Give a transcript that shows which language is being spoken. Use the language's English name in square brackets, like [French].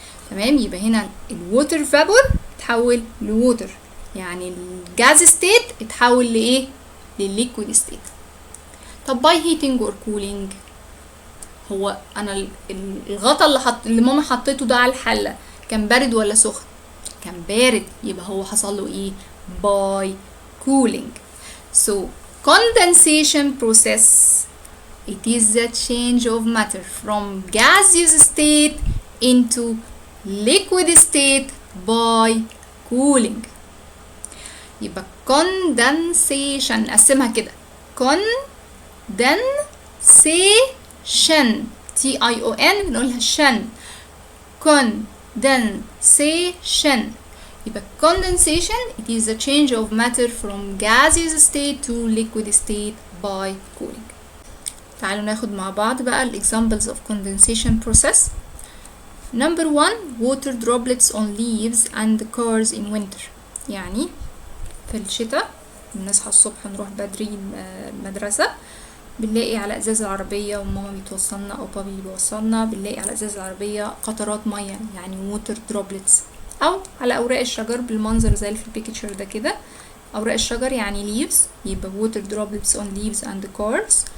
[Arabic] تمام، يبقى هنا الووتر فابور اتحول لووتر، يعني الجاز ستيت اتحول لايه؟ للليكويد ستيت. طب باي هيتنج اور كولينج، هو انا الغطا اللي ماما حطيته ده على الحله كان بارد ولا سخن؟ كان بارد، يبقى هو حصل له ايه؟ باي كولينج. [English] So condensation process, it is the change of matter from gaseous state into liquid state by cooling. [Arabic] يبقى condensation نقسمها كده، condensation T-I-O-N بنقولها شن، condensation. [English] يبقى condensation it is the change of matter from gaseous state to liquid state by cooling. [Arabic] تعالوا ناخد مع بعض بقى [English] examples of condensation process. Number 1, water droplets on leaves and cars in winter. [Arabic] يعني في الشتاء بنصحى الصبح نروح بدري المدرسة، بنلاقي على ازاز العربية وماما بتوصلنا او بابي بيوصلنا، بنلاقي على ازاز العربية قطرات مية يعني [English] water droplets، [Arabic] او على اوراق الشجر بالمنظر زي اللي في البيكتشر ده كده. اوراق الشجر يعني leaves، يبقى [English] water droplets on leaves and cars.